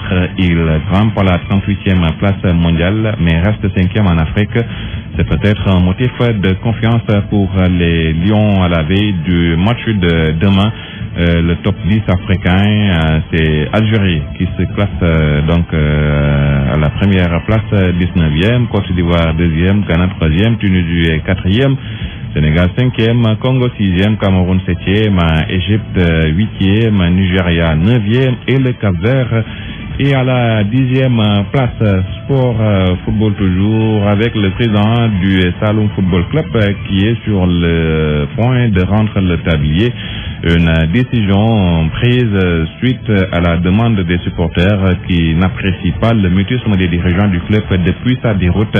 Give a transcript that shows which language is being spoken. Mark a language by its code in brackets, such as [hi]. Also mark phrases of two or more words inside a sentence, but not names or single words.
[fr] Il grimpe à la 38e place mondiale mais reste 5e en Afrique. C'est peut-être un motif de confiance pour les Lions à la veille du match de demain. Le top 10 africain, c'est Algérie qui se classe donc à la première place, 19e, Côte d'Ivoire 2e, Ghana 3e, Tunisie 4e, Sénégal 5e, Congo 6e, Cameroun 7e, Égypte 8e, Nigeria 9e et le Cap-Vert est à la 10e place. Sport football toujours avec le président du Saloum Football Club qui est sur le point de rendre le tablier. Une décision prise suite à la demande des supporters qui n'apprécient pas le mutisme des dirigeants du club depuis sa déroute.